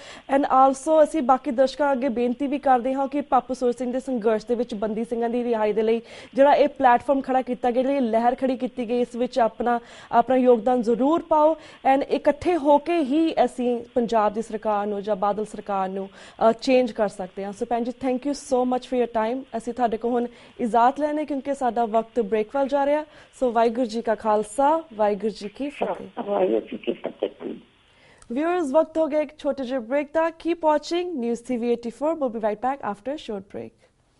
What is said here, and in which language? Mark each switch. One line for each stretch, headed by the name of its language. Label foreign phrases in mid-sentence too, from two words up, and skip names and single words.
English: and also
Punjabi: ਅਸੀਂ ਬਾਕੀ ਦਰਸ਼ਕਾਂ ਅੱਗੇ ਬੇਨਤੀ ਵੀ ਕਰਦੇ ਹਾਂ ਕਿ ਬਾਪੂ ਸੂਰਤ ਸਿੰਘ ਦੇ ਸੰਘਰਸ਼ ਦੇ ਵਿੱਚ ਬੰਦੀ ਸਿੰਘਾਂ ਦੀ ਰਿਹਾਈ ਦੇ ਲਈ ਜਿਹੜਾ ਇਹ ਪਲੇਟਫਾਰਮ ਖੜਾ ਕੀਤਾ ਗਿਆ, ਜਿਹੜੀ ਲਹਿਰ ਖੜੀ ਕੀਤੀ ਗਈ, ਇਸ ਵਿੱਚ ਆਪਣਾ ਯੋਗਦਾਨ ਜ਼ਰੂਰ ਪਾਓ। ਐਂਡ ਇਕੱਠੇ ਹੋ ਕੇ ਹੀ ਅਸੀਂ ਪੰਜਾਬ ਦੀ ਸਰਕਾਰ ਨੂੰ ਜਾਂ ਬਾਦਲ ਸਰਕਾਰ ਨੂੰ ਚੇਂਜ ਕਰ ਸਕਦੇ ਹਾਂ।
English: ਸੋ
Punjabi: ਭੈਣ ਜੀ
English: thank you so much for your time.
Punjabi: ਅਸੀਂ ਤੁਹਾਡੇ ਕੋਲ ਹੁਣ ਇਜਾਜ਼ਤ ਲੈਣੇ ਕਿਉਂਕਿ ਸਾਡਾ ਵਕਤ ਬ੍ਰੇਕ ਵੱਲ ਜਾ ਰਿਹਾ। ਸੋ ਵਾਹਿਗੁਰੂ ਜੀ ਕਾ ਖਾਲਸਾ, ਵਾਹਿਗੁਰੂ ਜੀ ਕੀ ਫਤਿਹ।
English: Viewers,
Hindi: वक्त हो गया एक छोटे से ब्रेक था।
English: Keep watching News TV 84. We'll be right back after a short break.